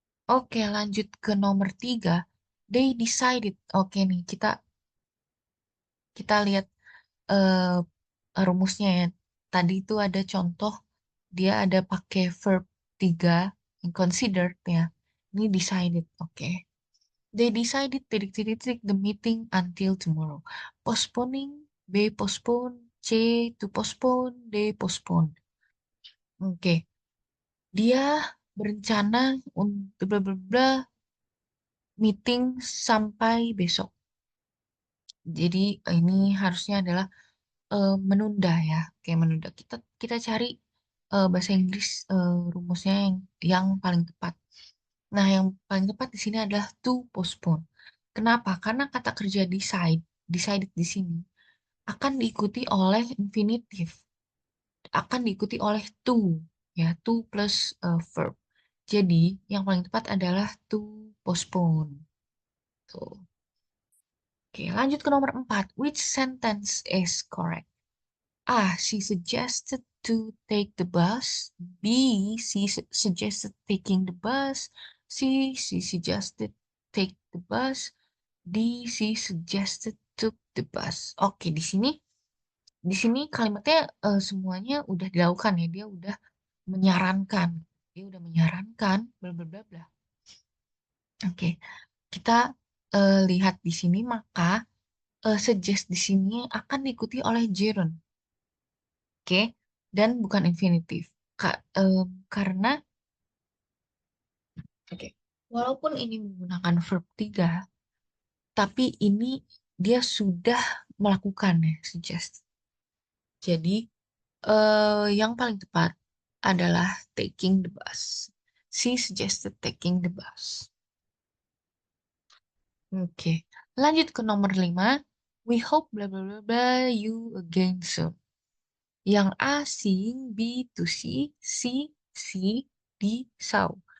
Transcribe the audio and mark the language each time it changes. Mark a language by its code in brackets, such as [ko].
[id] Oke, lanjut ke nomor 3. [en] They decided. [id] Oke nih, kita lihat rumusnya ya. Tadi itu ada contoh, dia ada pakai verb 3 yang considered ya. Ini decided, oke. [en] They decided [id] titik-titik [en] the meeting until tomorrow. Postponing, B postpone, C to postpone, D postpone. [id] Oke, dia berencana untuk bla bla bla meeting sampai besok. Jadi ini harusnya adalah menunda ya, kayak menunda. Kita kita cari bahasa Inggris rumusnya yang paling tepat. Nah, yang paling tepat di sini adalah to postpone. Kenapa? Karena kata kerja decided di sini akan diikuti oleh infinitif, akan diikuti oleh to, ya, to plus verb. Jadi, yang paling tepat adalah to postpone. Tuh. Oke, lanjut ke nomor 4. [en] Which sentence is correct? A. She suggested to take the bus. B. Suggested taking the bus. C. She suggested take the bus. D. She suggested took the bus. [id] Oke, di sini kalimatnya semuanya udah dilakukan ya. Dia udah menyarankan. Dia udah menyarankan bla bla bla bla. Oke, kita lihat di sini maka suggest di sini akan diikuti oleh gerund. Oke, dan bukan infinitif. Karena, oke, walaupun ini menggunakan verb 3, tapi ini dia sudah melakukan ya, suggest. Jadi, yang paling tepat adalah [en] taking the bus. She suggested taking the bus. [id] Oke, lanjut ke nomor 5. [en] We hope bla bla bla bla you again soon. Yang A, seeing, B, to see, C, see, D, saw.